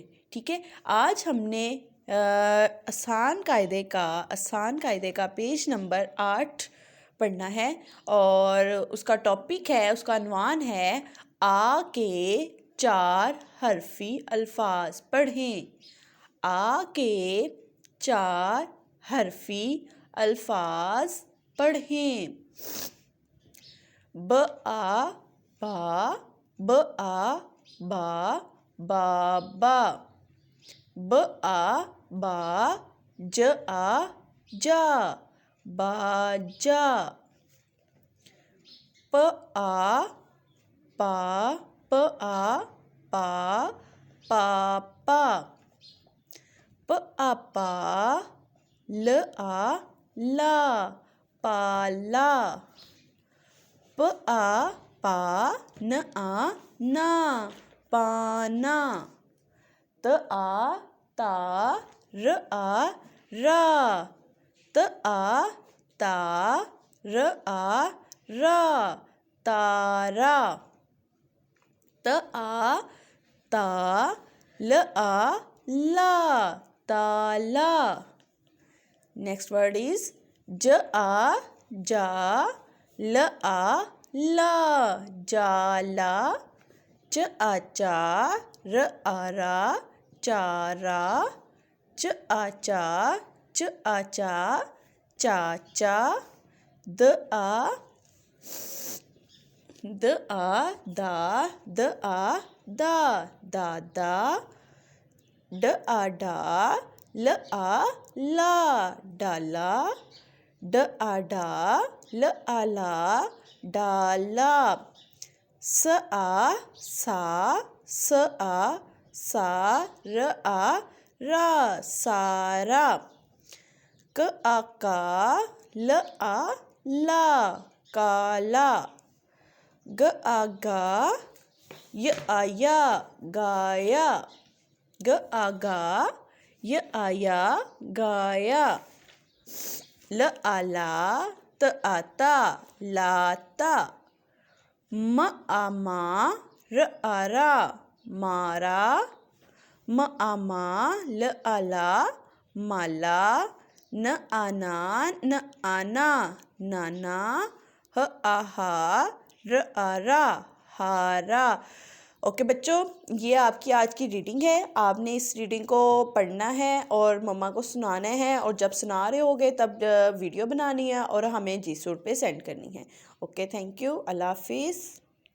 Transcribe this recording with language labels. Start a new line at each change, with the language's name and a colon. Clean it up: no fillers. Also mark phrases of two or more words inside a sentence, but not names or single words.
Hindi: ठीक है, आज हमने आसान कायदे का पेज नंबर 8 पढ़ना है और उसका टॉपिक है, उसका अनवान है आ के 4 हरफी अल्फाज पढ़ें। आ के 4 हरफी अल्फाज पढ़ें। ब आ बा, ब आ बा, बाबा। ब आ बा, ज आ जा, बाजा। प आ पा, प आ पा, पापा। प आ पा, ल आ ला, पाला। प आ पा, न आ ना, पाना। त आ ता, र आ रा, त आ ता, र आ रा, तारा। त आ ता, ल आ ला, ताला।
English: next word is
Hindi: ज आ जा, ल आ ला, जाला। च आ चा, र आ रा, चारा। च आ चा, च आ चा, चाचा। द आ दा, द आ दा, दादा। ड आ डा, ल आ ला, डाला। ड आ डा, ल आ ला, डाला। स आ सा, स आ सा, र आ रा, सारा। क आ का, ल आ ला, काला। ग आ गा, य आ या, गाया। ग आ गा, य आ या, गाया। ल आ ला, त आ ता, लाता। म आ मा, र आ रा, मारा। म आ मा, ल आ ला, माला। न आ ना, न आ ना, नाना। ह आ हा, र आ रा, हारा। ओके बच्चों, ये आपकी आज की रीडिंग है। आपने इस रीडिंग को पढ़ना है और मम्मा को सुनाना है और जब सुना रहे होगे तब वीडियो बनानी है और हमें जी सूट पे सेंड करनी है।
English: OK, thank you, Allah hafiz.